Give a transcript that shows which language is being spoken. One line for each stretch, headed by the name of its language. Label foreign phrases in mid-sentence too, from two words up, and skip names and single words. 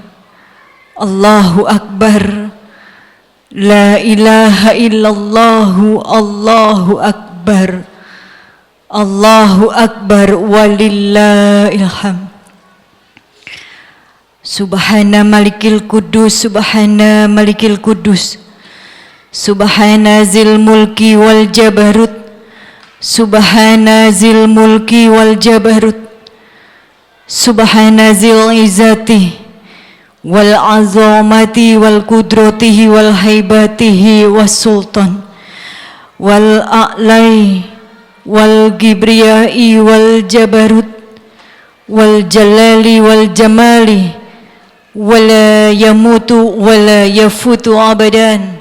Arabic: الله أكبر. لا إله إلا الله. الله أكبر. الله أكبر ولله الحمد. سبحان الملك القدوس، سبحان الملك القدوس، سبحان ذي الملك وال الجبروت، سبحان ذي الملك والجبروت، سبحان ذي العزة والعظمة والقدرة والهيبة والسلطان والعلاء والكبرياء والجبروت والجلال والجمال ولا يموت ولا يفوت أبدا.